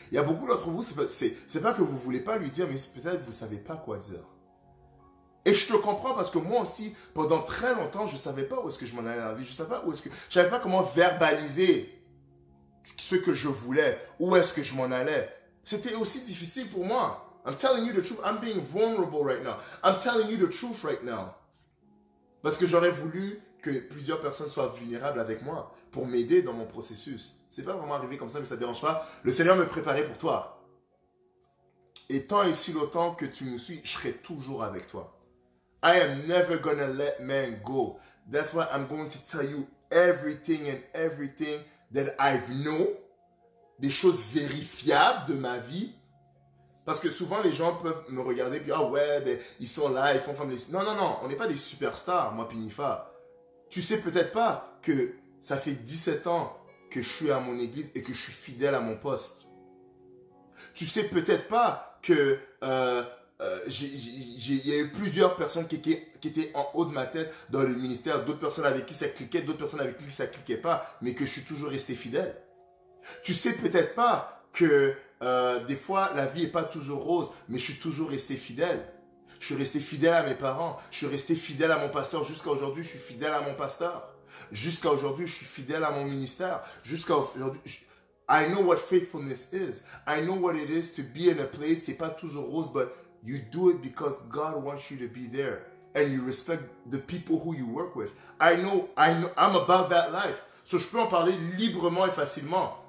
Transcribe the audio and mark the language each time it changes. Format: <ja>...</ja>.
<fr>Il y a beaucoup d'entre vous, c'est pas que vous voulez pas lui dire, mais peut-être vous savez pas quoi dire. Et je te comprends parce que moi aussi, pendant très longtemps, je savais pas où est-ce que je m'en allais dans la vie. Je savais pas comment verbaliser ce que je voulais, où est-ce que je m'en allais. C'était aussi difficile pour moi.</fr> <en>I'm telling you the truth. I'm being vulnerable right now. I'm telling you the truth right now.</en> <fr>Parce que j'aurais voulu que plusieurs personnes soient vulnérables avec moi pour m'aider dans mon processus. C'est pas vraiment arrivé comme ça, mais ça ne dérange pas. Le Seigneur me préparait pour toi. Et tant et si longtemps que tu me suis, je serai toujours avec toi.</fr> <en>I am never gonna let man go. That's why I'm going to tell you everything that I've known.</en> <fr>Des choses vérifiables de ma vie. Parce que souvent, les gens peuvent me regarder et dire, ah ouais, ben, ils sont là, ils font comme les... Non, on n'est pas des superstars, moi, Pinifa. Tu sais peut-être pas que ça fait 17 ans que je suis à mon église et que je suis fidèle à mon poste. Tu sais peut-être pas que il y a eu plusieurs personnes qui étaient en haut de ma tête dans le ministère, d'autres personnes avec qui ça cliquait, d'autres personnes avec qui ça cliquait pas, mais que je suis toujours resté fidèle. Tu sais peut-être pas que des fois la vie est pas toujours rose, mais je suis toujours resté fidèle. Je suis resté fidèle à mes parents, je suis resté fidèle à mon pasteur. Jusqu'à aujourd'hui, je suis fidèle à mon pasteur. Jusqu'à aujourd'hui, je suis fidèle à mon ministère. Jusqu'à aujourd'hui,</fr> <en>I know what faithfulness is. I know what it is to be in a place.</en> <fr>C'est pas toujours rose,</fr> <en>but you do it because God wants you to be there. And you respect the people who you work with. I know, I'm about that life.</en> <fr>So je peux en parler librement et facilement.</fr>